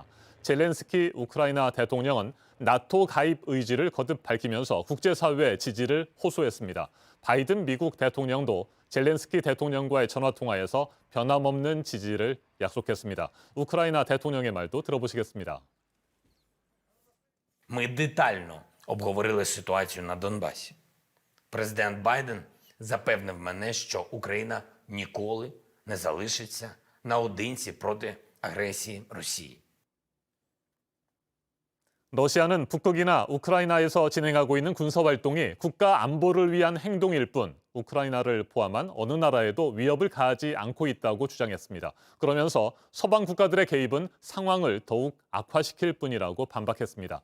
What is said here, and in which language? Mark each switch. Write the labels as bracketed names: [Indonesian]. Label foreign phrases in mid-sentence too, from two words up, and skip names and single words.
[Korean] 젤렌스키 우크라이나 대통령은 나토 가입 의지를 거듭 밝히면서 국제사회의 지지를 호소했습니다. 바이든 미국 대통령도 젤렌스키 대통령과의 전화통화에서 변함없는 지지를 약속했습니다. 우크라이나 대통령의 말도 들어보시겠습니다. [Ukrainian] Ми детально обговорили ситуацію на Донбасі. Президент Байден запевнив мене, що Україна ніколи не залишиться наодинці проти агресії Росії. [Korean] 러시아는 북극이나 우크라이나에서 진행하고 있는 군사활동이 국가 안보를 위한 행동일 뿐 우크라이나를 포함한 어느 나라에도 위협을 가하지 않고 있다고 주장했습니다. 그러면서 서방 국가들의 개입은 상황을 더욱 악화시킬 뿐이라고 반박했습니다.